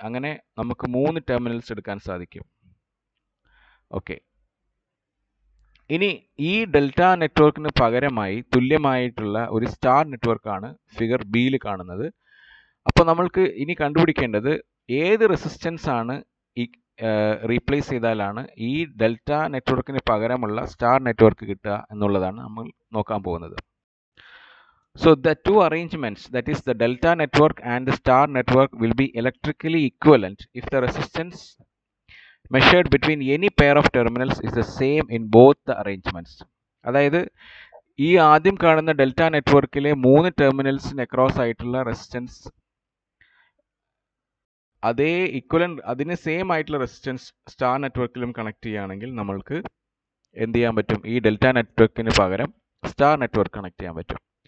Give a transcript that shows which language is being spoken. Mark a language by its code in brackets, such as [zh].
[ml] അങ്ങനെ നമുക്ക് 3 ടെർമിനൽസ് എടുക്കാൻ സാധിക്കും. ഓക്കെ, ഇനി ഈ ഡെൽറ്റ നെറ്റ്വർക്കിന് പകരമായി തുല്യമായിട്ടുള്ള ഒരു സ്റ്റാർ നെറ്റ്വർക്കാണ് ഫിഗർ ബിയിൽ കാണുന്നത്. അപ്പോൾ നമ്മൾക്ക് ഇനി കണ്ടുപിടിക്കേണ്ടത് ഏത് റെസിസ്റ്റൻസ് ആണ് ഈ റീപ്ലേസ് ചെയ്താലാണ് ഈ ഡെൽറ്റ നെറ്റ്വർക്കിന് പകരമുള്ള സ്റ്റാർ നെറ്റ്വർക്ക് കിട്ടുക എന്നുള്ളതാണ് നമ്മൾ നോക്കാൻ പോകുന്നത്. [en] So the two arrangements, that is the delta network and the star network, will be electrically equivalent if the resistance measured between any pair of terminals is the same in both the arrangements. [ml] അതായത് ഈ ആദ്യം കാണുന്ന delta നെറ്റ്വർക്കിലെ 3 ടെർമിനൽസിന് across ആയിട്ടുള്ള resistance അതേ equivalent, അതിന് same ആയിട്ടുള്ള resistance star നെറ്റ്വർക്കിലും connect ചെയ്യുകയാണെങ്കിൽ നമ്മൾക്ക് എന്ത് ചെയ്യാൻ പറ്റും? ഈ ഡെൽറ്റ നെറ്റ്വർക്കിന് പകരം സ്റ്റാർ നെറ്റ്വർക്ക് കണക്ട് ചെയ്യാൻ പറ്റും.